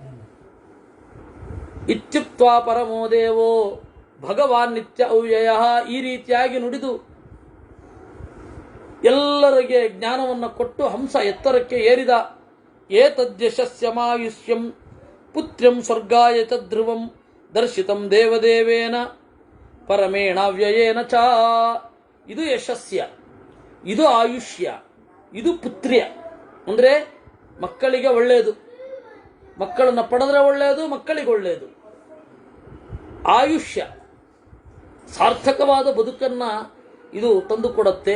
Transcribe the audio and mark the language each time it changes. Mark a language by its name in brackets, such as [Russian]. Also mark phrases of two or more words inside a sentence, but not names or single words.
[Sanskrit] ಇತ್ಯುಕ್ತ್ವಾ ಪರಮೋ ದೇವೋ ಭಗವಾನ್ ನಿತ್ಯ ಅವ್ಯಯ. [Kannada] ಈ ರೀತಿಯಾಗಿ ನುಡಿದು ಎಲ್ಲರಿಗೆ ಜ್ಞಾನವನ್ನು ಕೊಟ್ಟು ಹಂಸ ಎತ್ತರಕ್ಕೆ ಏರಿದ. [Sanskrit] ಏತದ್ಯಶಸ್ಯಮಾಯುಷ್ಯಂ ಪುತ್ರ್ಯಂ ಸ್ವರ್ಗಾಯ ಚ ಧ್ರುವಂ ದರ್ಶಿತಂ ದೇವದೇವೇನ ಪರಮೇಣ ವ್ಯಯೇನ ಚ. [Kannada] ಇದು ಯಶಸ್ಯ, ಇದು ಆಯುಷ್ಯ, ಇದು ಪುತ್ರ್ಯ. ಅಂದ್ರೆ ಮಕ್ಕಳಿಗೆ ಒಳ್ಳೆಯದು, ಮಕ್ಕಳನ್ನು ಪಡೆದ್ರೆ ಒಳ್ಳೆಯದು, ಮಕ್ಕಳಿಗೆ ಒಳ್ಳೆಯದು. ಆಯುಷ್ಯ, ಸಾರ್ಥಕವಾದ ಬದುಕನ್ನ ಇದು ತಂದುಕೊಡುತ್ತೆ.